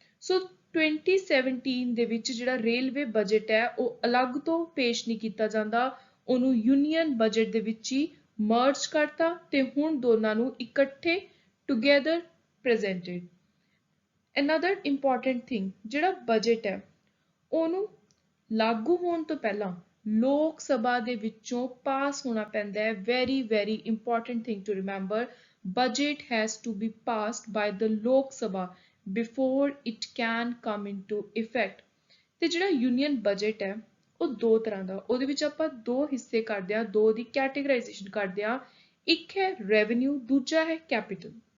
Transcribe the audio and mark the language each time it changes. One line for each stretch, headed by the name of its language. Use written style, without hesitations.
Punjabi: ਸੋ 2017 ਦੇ ਵਿੱਚ ਜਿਹੜਾ ਰੇਲਵੇ ਬਜਟ ਹੈ ਉਹ ਅਲੱਗ ਤੋਂ ਪੇਸ਼ ਨਹੀਂ ਕੀਤਾ ਜਾਂਦਾ ਉਹਨੂੰ ਯੂਨੀਅਨ ਬਜਟ ਦੇ ਵਿੱਚ ਹੀ ਮਰਜ ਕਰਤਾ ਤੇ ਹੁਣ ਦੋਨਾਂ ਨੂੰ ਇਕੱਠੇ together presented.
English: Another important thing
Punjabi: ਜਿਹੜਾ ਬਜਟ ਹੈ ਉਹਨੂੰ ਲਾਗੂ ਹੋਣ ਤੋਂ ਪਹਿਲਾਂ ਲੋਕ ਸਭਾ ਦੇ ਵਿੱਚੋਂ ਪਾਸ ਹੋਣਾ ਪੈਂਦਾ ਹੈ
English: very important thing to remember. Budget has to be passed by the Lok Sabha before it can come into effect.
Punjabi: ਤੇ ਜਿਹੜਾ ਯੂਨੀਅਨ ਬਜਟ ਹੈ ਉਹ ਦੋ ਤਰ੍ਹਾਂ ਦਾ ਉਹਦੇ ਵਿੱਚ ਆਪਾਂ ਦੋ ਹਿੱਸੇ ਕਰਦੇ ਆ ਦੋ ਦੀ ਕੈਟੇਗਰਾਈਜੇਸ਼ਨ ਕਰਦੇ ਆ ਇੱਕ ਹੈ ਰੈਵਨਿਊ ਦੂਜਾ ਹੈ ਕੈਪੀਟਲ।